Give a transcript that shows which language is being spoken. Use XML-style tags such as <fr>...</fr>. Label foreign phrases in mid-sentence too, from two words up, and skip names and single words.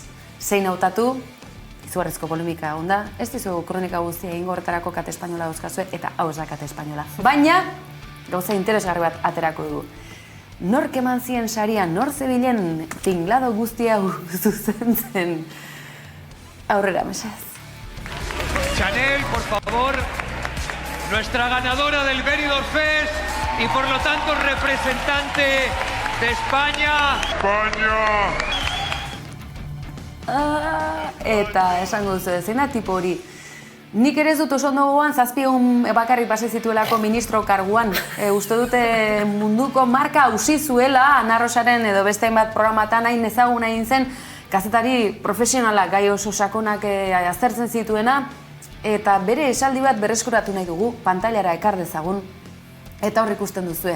<eu>Zein hautatu, izugarrizko polemika egon da, ez dizu kronika guztia egingo horretarako kate espainola dauzkazue, eta hau ez da kate espainola. Baina, gauza interesgarri bat aterako dugu. Nork eman zien sarian, nor zebilen tinglado guztia zuzentzen aurrera, mesaz.</eu> <es>Chanel, por favor, nuestra ganadora del Benidorm Fest y por lo tanto representante de España.</es> <eu>Eta esango duzu ezena, tipo hori. Nik ere ez dut oso ondo gogoan, 7 egun bakarrik pase zituelako ministro karguan. Uste dute munduko marka hausi zuela, Ana Rosaren edo beste hainbat programatan hain ezaguna egin zen, kazetari profesionalak gai oso sakonak aztertzen zituena, eta bere esaldi bat berreskuratu nahi dugu, pantailara ekar dezagun, eta hor ikusten duzue.</eu>